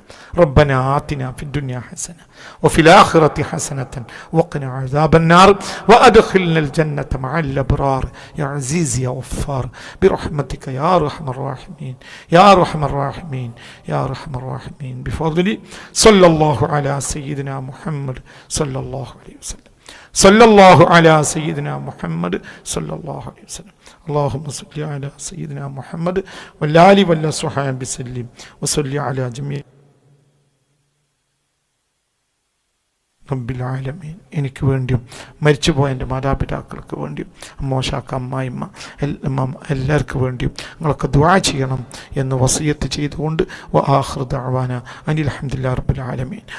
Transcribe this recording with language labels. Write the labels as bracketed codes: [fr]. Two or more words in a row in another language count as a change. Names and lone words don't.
[ar] ربنا آتنا في الدنيا حسنة وفي الآخرة حسنة وقنا عذاب النار وأدخلنا الجنة مع الأبرار يا عزيز يا غفار برحمتك يا أرحم الراحمين يا أرحم الراحمين يا أرحم الراحمين بفضل صلى الله على سيدنا محمد صلى الله عليه وسلم. صلى الله على سيدنا محمد صلى الله عليه وسلم. اللهم صل على سيدنا محمد والآل والصحابة وسلم وصل على جميع رب العالمين. [ml] എനിക്ക് വേണ്ടിയും മരിച്ചുപോയ എൻ്റെ മാതാപിതാക്കൾക്ക് വേണ്ടിയും അമ്മോശാക്ക, അമ്മായിമ്മ, എല്ലാവർക്കും വേണ്ടിയും നിങ്ങളൊക്കെ ദുആ ചെയ്യണം എന്ന് വസിയത്ത് ചെയ്തുകൊണ്ട് [ar] وآخر دعوانا أن الحمد لله رب العالمين.